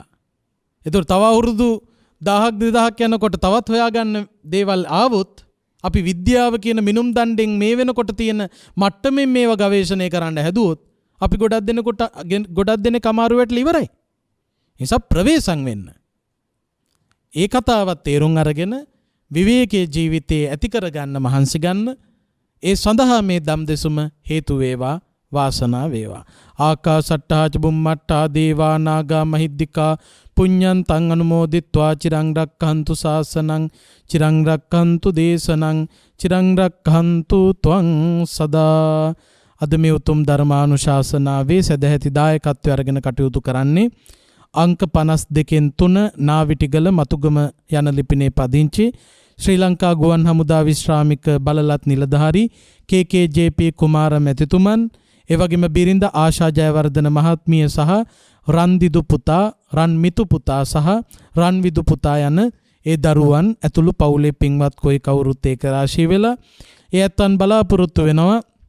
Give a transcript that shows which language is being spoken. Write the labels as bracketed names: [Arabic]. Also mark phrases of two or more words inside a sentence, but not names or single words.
[Sinhala] ඒතකොට තව අවුරුදු 1000ක් 2000ක් යනකොට තවත් හොයාගන්න දේවල් ආවොත් අපි විද්‍යාව කියන මිනුම් දණ්ඩෙන් මේ වෙනකොට තියෙන මට්ටමින් මේව ගවේෂණය කරන්න හැදුවොත් අපි ගොඩක් දෙනෙක් අමාරු වෙట్లా ඉවරයි. නිසා ප්‍රවේශම් වෙන්න. ඒ කතාවත් තේරුම් අරගෙන විවේකයේ ජීවිතයේ ඇති කරගන්න මහන්සි ගන්න. ඒ සඳහා මේ ධම් දෙසුම හේතු වේවා, වාසනා වේවා. [Pali] ආකාසට්ටා ච බුම්මට්ටා දේවා නාග මහිද්దికා පුඤ්ඤන්තං අනුමෝදිත්වා චිරං රක්ඛන්තු ශාසනං චිරං රක්ඛන්තු දේශනං චිරං රක්ඛන්තු ත්වං සදා. [Sinhala] අද මේ උතුම් ධර්මානුශාසනාවේ සදැහැති දායකත්වය අරගෙන කටයුතු කරන්නේ අංක 52න් 3 නාවිටිගල මතුගම යන ලිපිනේ පදිංචි ශ්‍රී ලංකා ගුවන් හමුදා විශ්‍රාමික බලලත් නිලධාරී KKJP කුමාර මැතිතුමන්, එවැගේම බිරිඳ ආශා ජයවර්ධන මහත්මිය සහ රන්දිදු පුතා, රන්මිතු පුතා සහ රන්විදු පුතා යන ඒ දරුවන් ඇතුළු පවුලේ පින්වත් කොයි කවුරුත් ඒක රාශී වෙලා ඒ ඇත්තන් බලාපොරොත්තු වෙනවා